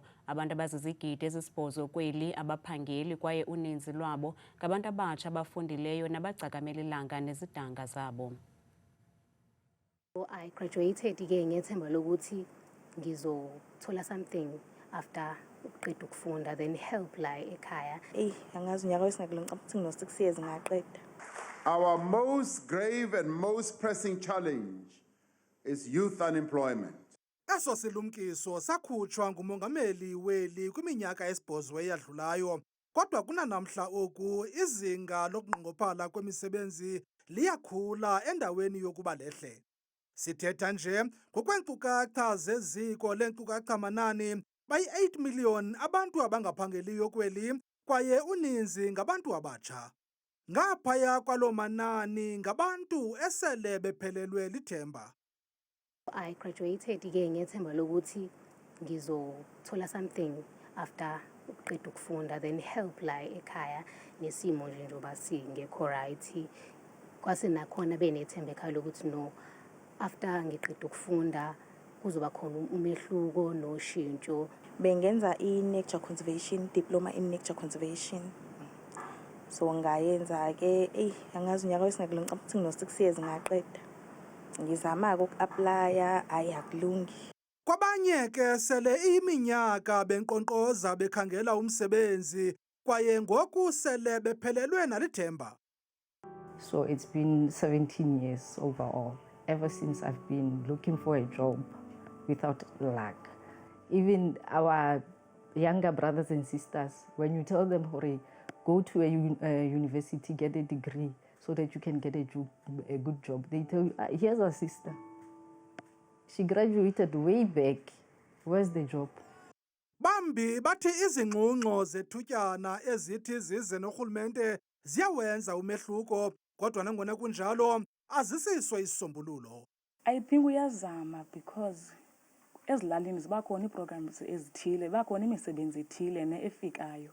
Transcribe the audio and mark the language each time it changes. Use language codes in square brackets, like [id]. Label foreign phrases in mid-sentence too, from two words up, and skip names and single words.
[xh] Abantu abazizigidi ezisibhozo kweli abaphangeli kwaye uninzi lwabo ngabantu abatsha abafundileyo nabagcakamela ilanga nezidanga zabo. [zu] I graduated ke ngethemba lokuthi ngizothola [en] something after [zu] uqeda ukufunda, [en] then help [zu] la ekhaya. Angazi unyaka wesingakule ngicabanga no 6 years ngaqeda. [en] Our most grave and most pressing challenge is youth unemployment. [xh] Eso silumkiso sakhutshwa ngumongameli weli kwiminyaka esibhozo eyadlulayo, kodwa kunanamhla oku izinga lokunqongophala kwemisebenzi liyakhula endaweni yokuba lehle. Sithetha nje ngokweenkcukacha zeziko leenkcukacha-manani bayi-8 million abantu abangaphangeliyo kweli, kwaye uninzi ngabantu abatsha. Ngaphaya kwaloo manani ngabantu esele bephelelwe lithemba. [zu] I graduated ke ngethemba lokuthi ngizothola [en] something after [zu] ukuqeda ukufunda [en] then help [zu] la ekhaya nesimo nje njoba singekho right kwase nakhona benethemba ekhaya lokuthi no after ngiqeda ukufunda kuzoba khona umehluko noshintsho. Bengenza i- [en] nature conservation, diploma in nature conservation. [zu] So ngayenza ke angazi unyaka wesingakule ngicabanga ukuthi ngino 6 years ngaqeda. Ngizama uku-applya akulungi. [xh] Kwabanye ke sele iminyaka benqonqoza bekhangela umsebenzi kwaye ngoku sele bephelelwe nalithemba. [en] So it's been 17 years overall, ever since I've been looking for a job without luck. Even our younger brothers and sisters, when you tell them, hurry, go to a university, get a degree so that you can get a good job, they tell you, here's our sister. She graduated way back. Where's the job? [xh] Bambi bathi izingxungxo zethutyana ezithi zize norhulumente ziyawenza umehluko kodwa nangona kunjalo azisiswe isisombululo. [en] I think [xh] uyazama because ezilalini ziba khona ii-programs ezithile, bakhona imisebenzi ethile efikayo.